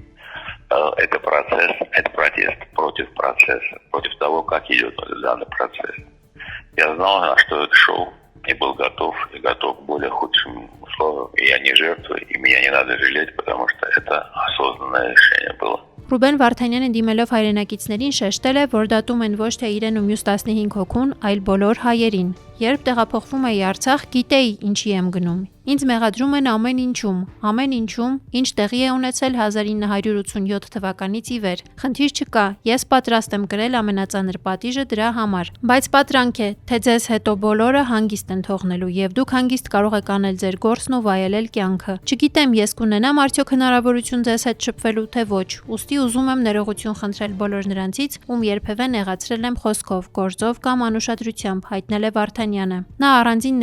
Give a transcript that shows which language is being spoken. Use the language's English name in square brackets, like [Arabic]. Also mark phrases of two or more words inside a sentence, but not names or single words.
[Russian] Это процесс, это протест против процесса, против того, как идет данный процесс. Я знал, на что это шел, и был готов, и готов к более худшим условиям. И я не жертва, и меня не надо жалеть, потому что это осознанное решение было. [Armenian] Ռուբեն Վարդանյանը դիմելով հայրենակիցներին շեշտել է, որ դատում են ոչ թե իրեն ու մյուս 15 հոգուն, այլ բոլոր հայերին։ Երբ տեղափոխվում էի Արցախ, գիտեի ինչի եմ գնում։ Ինձ մեղադրում են ամեն ինչում, ինչ տեղի է ունեցել 1987 թվականից ի վեր։ Խնդիր չկա, ես պատրաստ եմ կրել ամենածանր պատիժը դրա համար։ Բայց պատրանք է, թե ձեզ հետո բոլորը հանգիստ են թողնելու եւ դուք հանգիստ կարող եք անել ձեր գործն ու վայելել կյանքը։ Չգիտեմ, ես կունենամ արդյոք հնարավորություն ձեզ հետ շփվելու թե ոչ։ Ուստի ուզում եմ ներողություն խնդրել բոլոր նրանցից, ում երբևէ նեղացրել եմ խոսքով, գործով կամ անուշադրությամբ, հայտնել է Վարդանյանը։ Վարդանյանը։ Նա առանձին